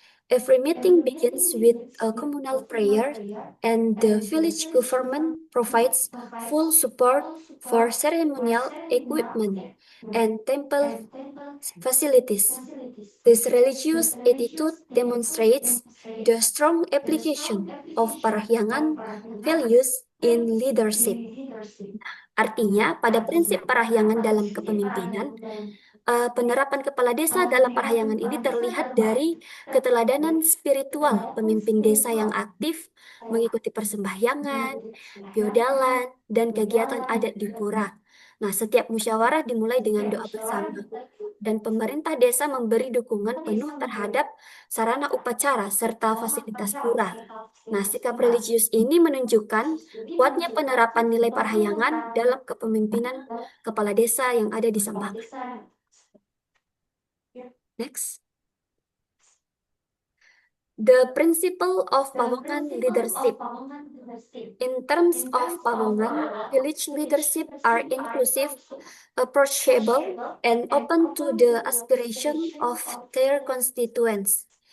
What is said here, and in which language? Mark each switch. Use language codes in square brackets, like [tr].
[en] Every meeting begins with a communal prayer, and the village government provides full support for ceremonial equipment and temple facilities. This religious attitude demonstrates the strong application of Parahyangan values in leadership. [id] Artinya, pada prinsip Parahyangan dalam kepemimpinan, penerapan kepala desa dalam Parahyangan ini terlihat dari keteladanan spiritual pemimpin desa yang aktif mengikuti persembahyangan, biodalan, dan kegiatan adat di pura. Nah, setiap musyawarah dimulai dengan doa bersama, dan pemerintah desa memberi dukungan penuh terhadap sarana upacara serta fasilitas pura. Nah, sikap religius ini menunjukkan kuatnya penerapan nilai Parahyangan dalam kepemimpinan kepala desa yang ada di Sambangan. [en] Next. The principle of Pawongan leadership. In terms of Pawongan, village leadership are inclusive, approachable, and open to the aspiration of their constituents.